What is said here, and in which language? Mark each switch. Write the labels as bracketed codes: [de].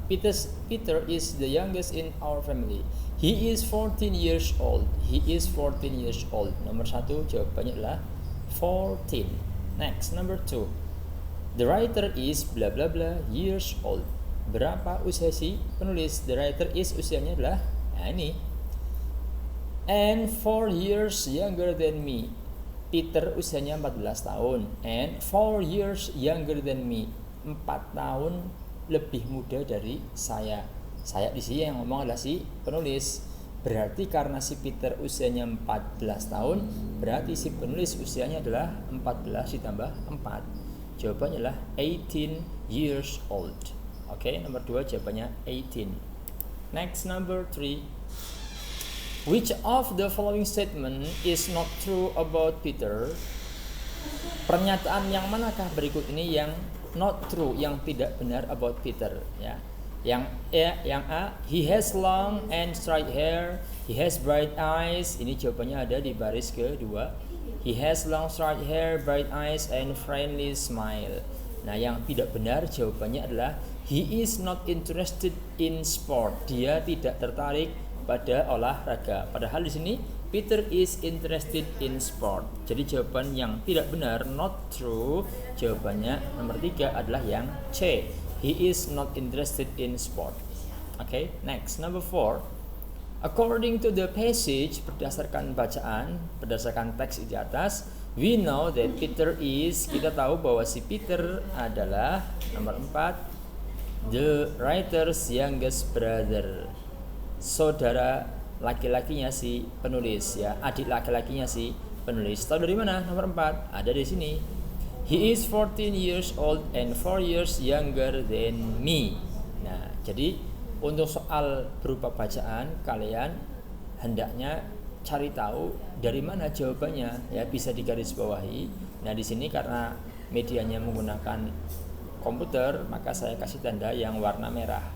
[en] Peter is the youngest in our family. He is 14 years old. He is 14 years old. [id] Nomor 1 jawabannya adalah 14. [en] Next, number 2. The writer is bla bla bla years old. [id] Berapa usia si penulis? [en] The writer is [id] usianya adalah ini. [en] And 4 years younger than me. [id] Peter usianya 14 tahun. [en] And 4 years younger than me. [id] 4 tahun lebih muda dari saya. Saya di sini yang ngomong adalah si penulis. Berarti karena si Peter usianya 14 tahun, berarti si penulis usianya adalah 14 ditambah 4. Jawabannya adalah [en] 18 years old. [id] Oke, nomor 2 jawabannya 18. [en] Next, number 3. Which of the following statement is not true about Peter? [id] Pernyataan yang manakah berikut ini yang [en] not true, [id] yang tidak benar [en] about Peter [id] ya? Yang A, [en] he has long and straight hair, he has bright eyes. [id] Ini jawabannya ada di baris kedua. [en] He has long straight hair, bright eyes and friendly smile. [id] Nah, yang tidak benar jawabannya adalah [en] he is not interested in sport. [id] Dia tidak tertarik pada olahraga. Padahal di sini [en] Peter is interested in sport. [id] Jadi jawaban yang tidak benar, [en] not true, [id] jawabannya nomor 3 adalah yang C. [en] He is not interested in sport. Okay, next, number 4. According to the passage, [id] berdasarkan bacaan, berdasarkan teks di atas, [en] we know that Peter is, [id] kita tahu bahwa si Peter adalah nomor 4, [en] the writer's youngest brother. [id] Saudara laki-lakinya si penulis ya, adik laki-lakinya si penulis. Tahu dari mana? Nomor 4 ada di sini. [en] He is 14 years old and 4 years younger than me. [id] Nah, jadi untuk soal berupa bacaan kalian hendaknya cari tahu dari mana jawabannya ya, bisa digarisbawahi. Nah, di sini karena medianya menggunakan komputer, maka saya kasih tanda yang warna merah.